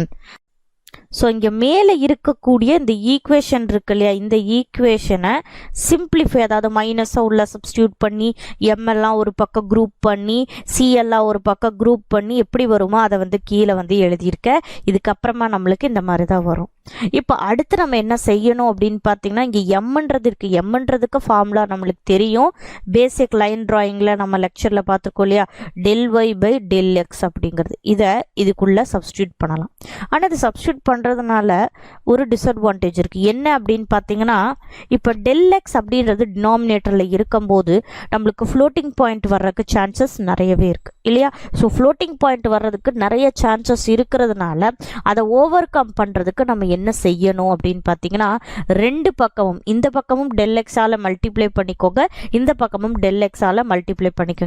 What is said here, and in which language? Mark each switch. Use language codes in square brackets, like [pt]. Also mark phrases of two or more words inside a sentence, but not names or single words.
[ta] ஸோ இங்கே மேலே இருக்கக்கூடிய இந்த ஈக்குவேஷன் இருக்கு இல்லையா, இந்த ஈக்குவேஷனை சிம்பிளிஃபை, அதாவது மைனஸை உள்ள சப்ஸ்டியூட் பண்ணி எம்எல்லாம் ஒரு பக்கம் குரூப் பண்ணி சிஎல்லாம் ஒரு பக்கம் குரூப் பண்ணி எப்படி வருமோ அதை வந்து கீழே வந்து எழுதியிருக்கேன். இதுக்கப்புறமா நம்மளுக்கு இந்த மாதிரி தான் வரும். இப்போ அடுத்து நம்ம என்ன செய்யணும் அப்படின்னு பார்த்தீங்கன்னா இங்கே எம்ன்றது இருக்குது, எம்ன்றதுக்கு ஃபார்முலா நம்மளுக்கு தெரியும், [en] basic line drawingல் [ta] நம்ம லெக்சரில் பார்த்துருக்கோம் இல்லையா, [en] del y by del x அப்படிங்கிறது. [ta] இதை இதுக்குள்ளே சப்ஸ்டியூட் பண்ணலாம். ஆனால் இது சப்ஸ்டியூட் பண்ணுறதுனால ஒரு டிஸ்அட்வான்டேஜ் இருக்குது. என்ன அப்படின்னு பார்த்தீங்கன்னா இப்போ [en] del x [ta] அப்படின்றது டினாமினேட்டரில் இருக்கும்போது நம்மளுக்கு [en] floating point [ta] வர்றதுக்கு சான்சஸ் நிறையவே இருக்குது இல்லையா. ஸோ [en] floating point [ta] வர்றதுக்கு நிறைய சான்சஸ் இருக்கிறதுனால அதை [en] over come [ta] பண்ணுறதுக்கு நம்ம என்ன செய்யணும் அப்படின்னு பார்த்தீங்கன்னா ரெண்டு பக்கமும், இந்த பக்கமும் [en] del x [ta] ஆல மல்டிப்ளை பண்ணிக்கோங்க, இந்த பக்கமும் [en] del x [ta] ஆல மல்டிப்ளை பண்ணிக்கோங்க.